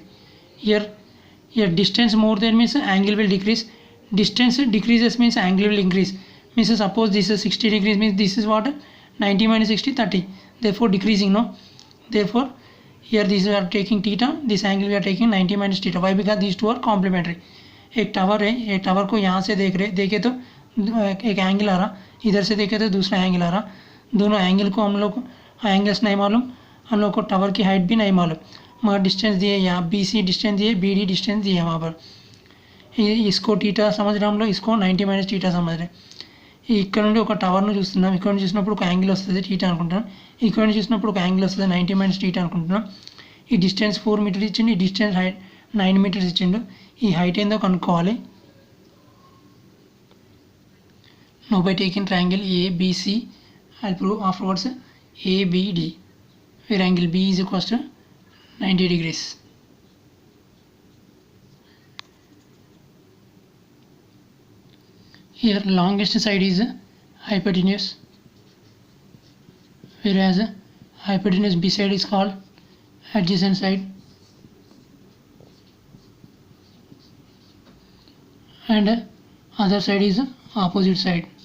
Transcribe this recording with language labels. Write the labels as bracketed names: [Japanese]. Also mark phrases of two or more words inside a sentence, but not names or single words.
[English] Here distance more than means angle will decrease. Distance decreases means angle will increase. Means suppose this is 60 degrees means this is what 90 minus 60 30. Therefore decreasing, no. Therefore here this we are taking theta. This angle we are taking 90 minus theta. Why? Because these two are complementary. [Hindi] एक टावर है, एक टावर को यहाँ से देखे तो एक एंगल आ रहा, इधर से देखे तो दूसरा एंगल आ रहा. दोनों एंगल को हम लोग एंगल्स नहीं मालूम, हम लोग को टावर की हाइट भी नहीं मालूम, मगर डिस्टेंस दिए यहाँ BC डिस्टेंस दिए BD डिस्टेंस दिए वहाँ पर. इसको టీటా समझ रहे हम लोग, इसको 90 [English] minus theta [Hindi] समझ रहे. [Telugu] ఇక్కడ నుండి ఒక టవర్ను చూస్తున్నాం, ఇక్కడ నుంచి చూసినప్పుడు ఒక యాంగిల్ వస్తుంది టీటా అనుకుంటున్నాం, ఇక్కడ నుంచి చూసినప్పుడు ఒక యాంగిల్ వస్తుంది 90 మైనస్ టీటా అనుకుంటున్నాం. ఈ డిస్టెన్స్ 4 మీటర్స్ ఇచ్చిండు, ఈ డిస్టెన్స్ హైట్ 9 మీటర్స్ ఇచ్చిండు. ఈ హైట్ ఏందో కనుక్కోవాలి. [English] no by taking triangle ABC I prove afterwards ABD, where angle B is equals to 90 degrees. Here longest side is hypotenuse, whereas hypotenuse B side is called adjacent side, and other side is opposite side.